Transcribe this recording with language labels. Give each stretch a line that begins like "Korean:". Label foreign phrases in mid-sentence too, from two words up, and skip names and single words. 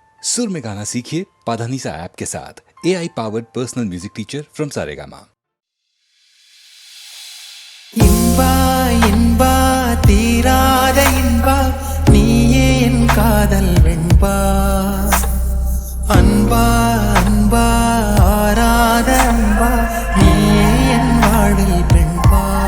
Hindi: सुर में गाना सीखिए पाधानीसा ऐप के साथ।
English: AI powered personal music teacher from Saregama.
Tamil: இன்பா இன்பா தீராத இன்பா நீயே என் காதல் வெண்பா அன்பா அன்பா ஆராத அன்பா நீயே என் வாழ்வில் பெண்பா